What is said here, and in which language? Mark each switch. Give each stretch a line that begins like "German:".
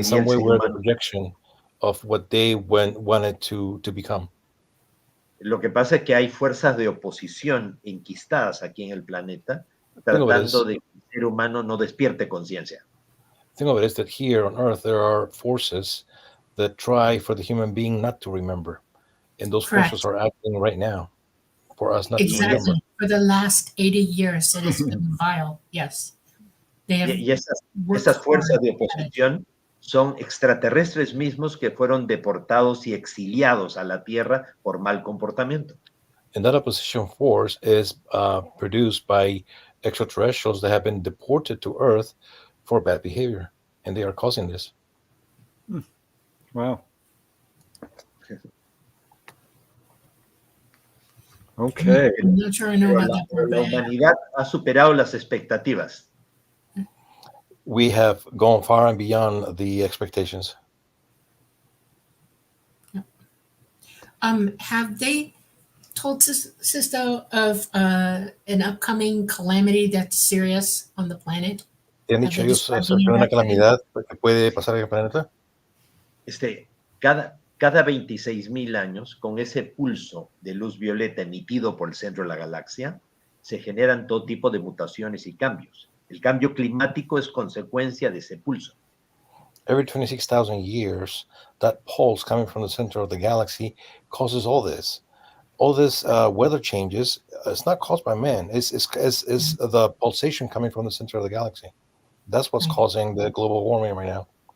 English: in
Spanish: día
English: some way, we're the
Spanish: humano.
English: projection of what they wanted to become.
Spanish: Lo que pasa es que hay fuerzas de oposición enquistadas aquí en el planeta, tratando de que el ser humano no despierte conciencia.
English: The thing of it is that here on Earth, there are forces that try for the human being not to remember. And those forces are acting right now for us not to remember. Exactly. For the last 80 years, it has been vile. Yes. They have
Spanish: Y esas fuerzas de oposición son extraterrestres mismos que fueron deportados y exiliados a la Tierra por mal comportamiento.
English: And that opposition force is produced by extraterrestrials that have been deported to Earth for bad behavior, and they are causing this. Wow. Okay. I'm not sure I know about that part.
Spanish: La humanidad ha superado las expectativas.
English: We have gone far and beyond the expectations. Have they told Sixto of an upcoming calamity that's serious on the planet?
Spanish: ¿Te han dicho ellos acerca de una calamidad que puede pasar en el planeta? Cada 26,000 años, con ese pulso de luz violeta emitido por el centro de la galaxia, se generan todo tipo de mutaciones y cambios. El cambio climático es consecuencia de ese pulso.
English: Every 26,000 years, that pulse coming from the center of the galaxy causes all this. All this weather changes. It's not caused by man. It's the pulsation coming from the center of the galaxy. That's what's causing the global warming right now.